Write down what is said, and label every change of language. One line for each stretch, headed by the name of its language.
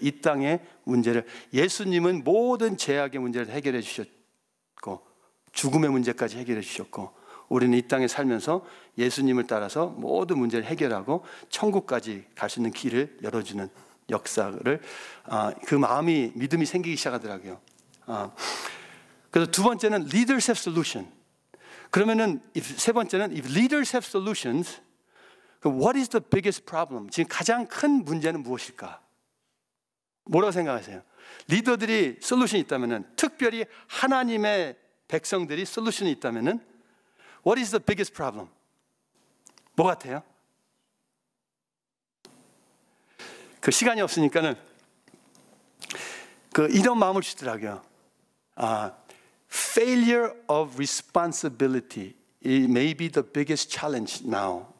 Korean: 이 땅의 문제를, 예수님은 모든 죄악의 문제를 해결해 주셨고 죽음의 문제까지 해결해 주셨고, 우리는 이 땅에 살면서 예수님을 따라서 모든 문제를 해결하고 천국까지 갈 수 있는 길을 열어주는 역사를, 그 마음이, 믿음이 생기기 시작하더라고요. 그래서 두 번째는
English: leaders have solution.
Korean: 그러면은 세 번째는
English: if leaders have solutions, what is the biggest problem?
Korean: 지금 가장 큰 문제는 무엇일까? 뭐라고 생각하세요? 리더들이 솔루션이 있다면은, 특별히 하나님의 백성들이 솔루션이 있다면은
English: what is the biggest problem?
Korean: 뭐 같아요? 그 시간이 없으니까는 이런 마음을 주더라고요.
English: Failure of responsibility it may be the biggest challenge now.